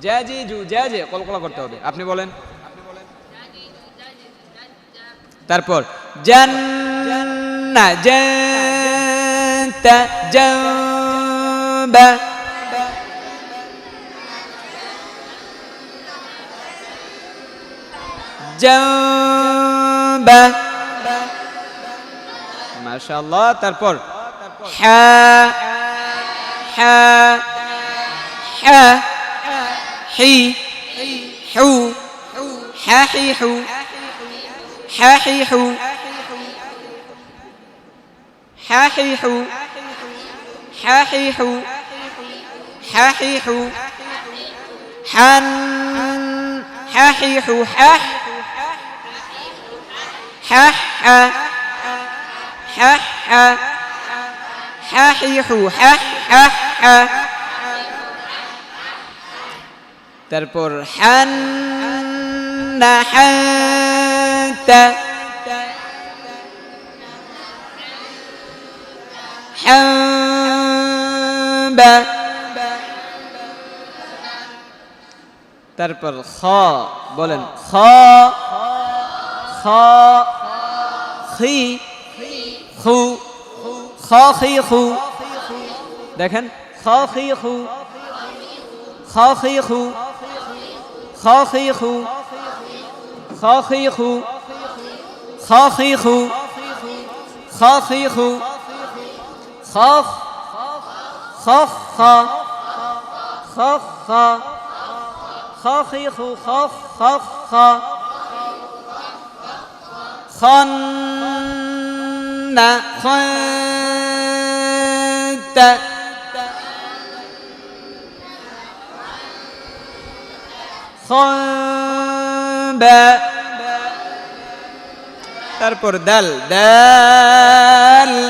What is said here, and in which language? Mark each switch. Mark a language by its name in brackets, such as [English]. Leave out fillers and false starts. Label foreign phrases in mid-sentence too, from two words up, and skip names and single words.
[Bangla] জাজিজু জাজে কলকলা করতে হবে, আপনি বলেন। তারপর জান্না জান্তা জাবা, জাবা, মাশাআল্লাহ। তারপর হা হা হা হি হু হা হি হু হা হি হু হা হি হু হা হি হু হা হি হু হান হা হি হু হা হা হা হা হা হা হি হু হা হা হা। তারপর হান না হান্তা হাম্বা তারপর খ বলেন, খ খ খি খু খ খি খু, দেখেন খ খি খু খ খি খু খ খি খু খ খি খু খ খি খু খ খি খু খ খ খ খ খ খ খি খু খ খ খ খন না খন্ত খবা, তারপর দাল দাল